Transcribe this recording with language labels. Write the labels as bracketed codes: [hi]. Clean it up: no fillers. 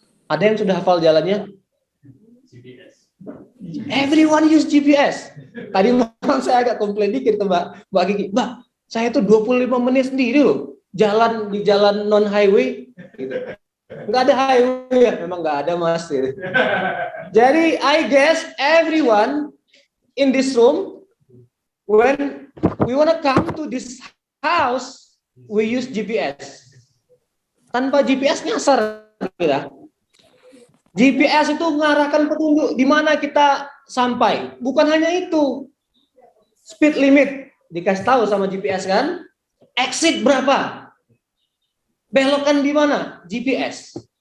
[id] Ada yang sudah hafal jalannya? [en] Everyone use GPS. [id] Tadi malam saya agak komplain dikit ke Mbak Kiki. Mbak, saya tuh 25 menit sendiri loh. Jalan di jalan non highway. Gitu. Nggak ada highway ya, memang nggak ada Mas. Gitu. [en] Jadi I guess everyone in this room, when we wanna come to this house, we use GPS. [id] Tanpa GPS nyasar kita. GPS itu mengarahkan petunjuk di mana kita sampai. Bukan hanya itu. Speed limit dikasih tahu sama GPS kan? Exit berapa? Belokan di mana? GPS.